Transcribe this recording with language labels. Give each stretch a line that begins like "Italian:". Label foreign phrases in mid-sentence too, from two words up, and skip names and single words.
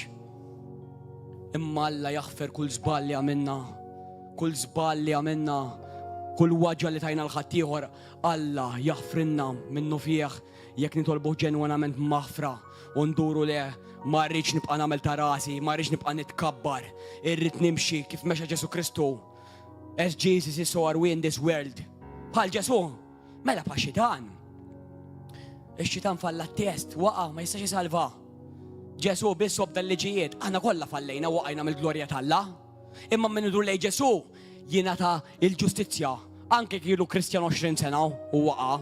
Maltese: Imma Alla jaħfer kull żball li għamilna, kull waġġa li tajna l-ħaddieħor, Alla jaħfrinna minnu fih jekk nitolbu ġenwinament maħfra u nduru le. Ma rridx nibqa' nagħmel ta' rasi, ma rridx nibqa' nitkabbar, irrid nimxi kif mexa Ġesu Kristu.
English: As Jesus is so are we in this world.
Maltese: Bħal Ġesu, mela bħal xitan. Ix-xitan falla t-test, waqa' ma jistax jisalva. Ġesu biss obda l-liġijiet, aħna kollha fallejna waqajna mill-glorja tal-Alla. Imma min idur lejn Ġesu jingħata il-ġustizzja, anke kienu Kristjan 20 sena u waqa'.